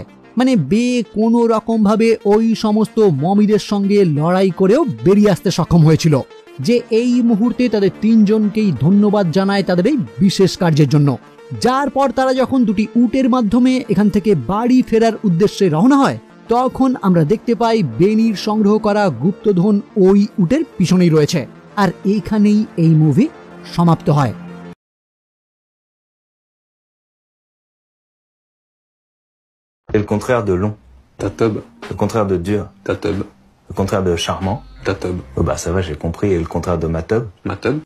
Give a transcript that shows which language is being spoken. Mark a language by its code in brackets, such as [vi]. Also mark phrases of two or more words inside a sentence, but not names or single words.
[bn] মানে বে কোনো রকম ভাবে ওই সমস্ত মমিদের সঙ্গে লড়াই করেও বেরিয়ে আসতে সক্ষম হয়েছিল, যে এই মুহূর্তে তাদের তিনজনকেই ধন্যবাদ জানায় তাদের এই বিশেষ কার্যের জন্য। যার পর তারা যখন দুটি উটের মাধ্যমে এখান থেকে বাড়ি ফেরার উদ্দেশ্যে রওনা হয়, তখন আমরা দেখতে পাই বেনির সংগ্রহ করা গুপ্তধন ওই উটের পিছনেই রয়েছে। আর এইখানেই এই মুভি সমাপ্ত হয়। [fr] C'est le contraire de long. Tatob. Le contraire de dur. Tatob. Le contraire de charmant. Tatob. Oh bah ça va, j'ai compris. Et le contraire de matob. Matob.